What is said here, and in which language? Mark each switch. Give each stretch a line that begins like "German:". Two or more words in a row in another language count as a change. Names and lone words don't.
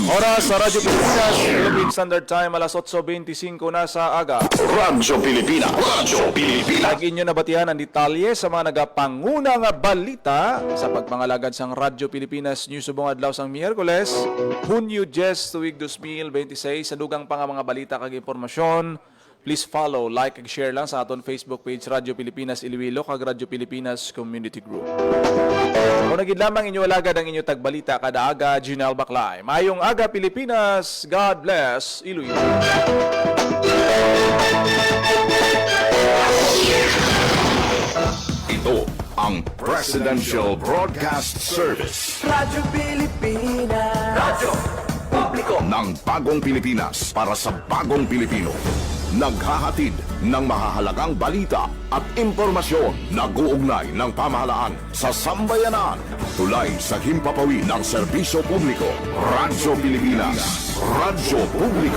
Hiligaynon: Oras sa Radyo Pilipinas, Philippine Standard Time, alas 8:25 na sa aga. Radyo Pilipinas. Radyo Pilipinas. Lagi inyo nabatihan ang detalye sa mga nagapanguna nga balita sa pagpangalagad sang Radyo Pilipinas News subong adlaw sang Miyerkules, Hunyo 10 tuig 2026. Sa dugang pa nga mga balita kag impormasyon,
English: please follow, like,
Hiligaynon: ag share lang sa aton Facebook page Radyo Pilipinas Iloilo kag Radyo Pilipinas Community Group. Kung nagid lamang inyo alagad ang inyo tagbalita kada aga, Ginal Baclay. Mayong aga Pilipinas,
English: God bless
Hiligaynon: Iloilo.
Filipino: Ito ang ang Presidential Broadcast Service Radyo Pilipinas. Radyo Publiko. ng Bagong Pilipinas para sa Bagong Pilipino. Naghahatid ng mahahalagang balita at impormasyon na guugnay ng pamahalaan sa sambayanan. Tulay sa himpapawid ng serbisyo publiko. Radyo Pilipinas. Radyo Publiko.